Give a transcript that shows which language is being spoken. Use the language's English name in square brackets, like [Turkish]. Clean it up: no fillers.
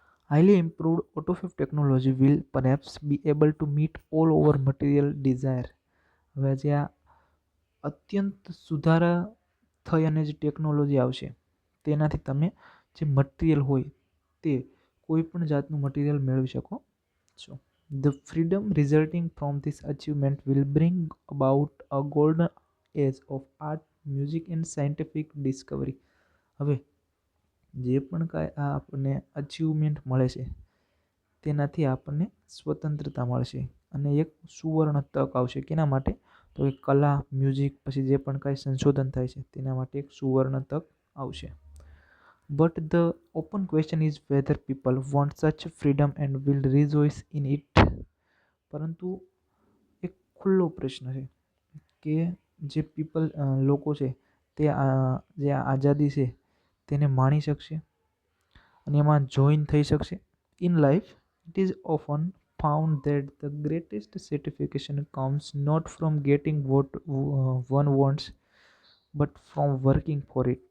[English] Highly improved autofab technology will perhaps be able to meet all over material desire. [Gujarati] હવે જે આ અત્યંત સુધારા થઈ અને જે ટેકનોલોજી આવશે તેનાથી તમે જે મટીરિયલ હોય તે કોઈ પણ જાતનું મટીરિયલ મેળવી શકો છો. [English] The freedom resulting from this achievement will bring about a golden age of art, music and scientific discovery. [Gujarati] હવે જે પણ કાંઈ આ આપણને અચીવમેન્ટ મળે છે તેનાથી આપણને સ્વતંત્રતા મળશે અને એક સુવર્ણ તક આવશે. કેના માટે? તો એ કલા, મ્યુઝિક પછી જે પણ કાંઈ સંશોધન થાય છે તેના માટે એક સુવર્ણ તક આવશે. [English] But the open question is whether people want such freedom and will rejoice in it. [Gujarati] પરંતુ એક ખુલ્લો પ્રશ્ન છે કે જે લોકો છે તે જે આઝાદી છે તેને માણી શકશે અને એમાં જોઈન થઈ શકશે. [English] In life it is often found that the greatest satisfaction comes not from getting what one wants but from working for it.